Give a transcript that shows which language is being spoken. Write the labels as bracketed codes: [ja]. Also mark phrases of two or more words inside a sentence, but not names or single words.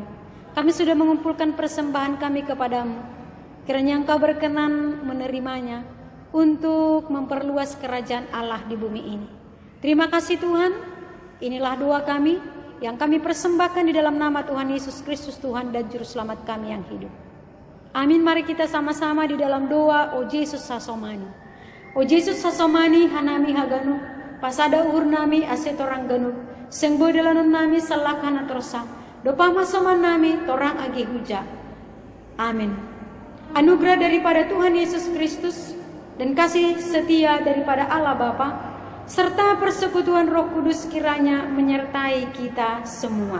[id] Kami sudah mengumpulkan persembahan kami kepadamu. Kiranya Engkau berkenan menerimanya untuk memperluas kerajaan Allah di bumi ini. Terima kasih Tuhan, inilah doa kami yang kami persembahkan di dalam nama Tuhan Yesus Kristus, Tuhan dan Juru Selamat kami yang hidup. Amin. Mari kita sama-sama di dalam doa. [bts] O Yesus sasomani, O Yesus sasomani hanami haganu, pasada uhur nami asetorang ganu, sengbo dalanun nami salakana torsa, dopa masoman nami torang agi huja. [id] Amin. Anugerah daripada Tuhan Yesus Kristus dan kasih setia daripada Allah Bapa serta persekutuan Roh Kudus kiranya menyertai kita semua.